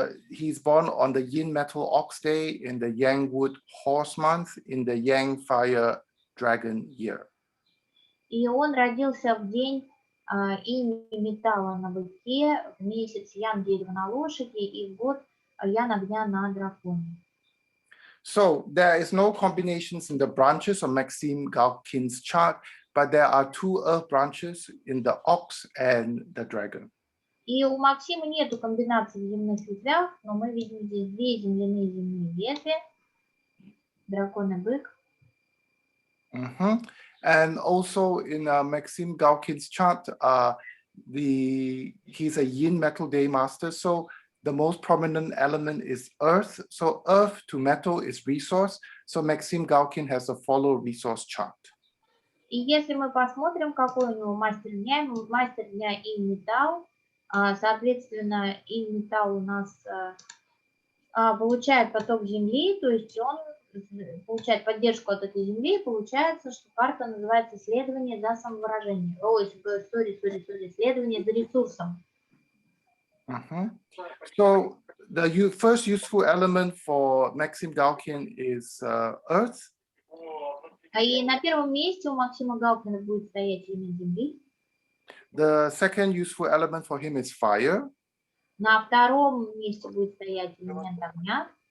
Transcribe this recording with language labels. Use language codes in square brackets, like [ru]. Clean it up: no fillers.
[en] He's born on the Yin Metal Ox Day in the Yang Wood Horse Month in the Yang Fire Dragon year. [ru] И он родился в день инь металла на быке, в месяц Ян дерева на лошади и в год Ян огня на драконе. [en] So there is no combinations in the branches of Максим Галкин's chart, but there are two earth branches in the ox and the dragon. [ru] И у Максима нету комбинаций в земных ветвях, но мы видим здесь две земляные ветви, дракон и бык. [en] And also in Maxime Galkin's chart, he's a yin metal day master. So the most prominent element is earth. So earth to metal is resource. So Maxime Galkin has a follow resource chart. [ru] И если мы посмотрим, какой у него мастер дня и металл, соответственно, и металл у нас получает поток Земли, то есть он получает поддержку от этой Земли, получается, что карта называется «Следование за самовыражением». Ой, следование за ресурсом. [en] So the first useful element for Maxime Galkin is earth. [ru] И на первом месте у Максима Галкина будет стоять элемент Земли. [en] The second useful element for him is fire. [ru] На втором месте будет стоять элемент огня.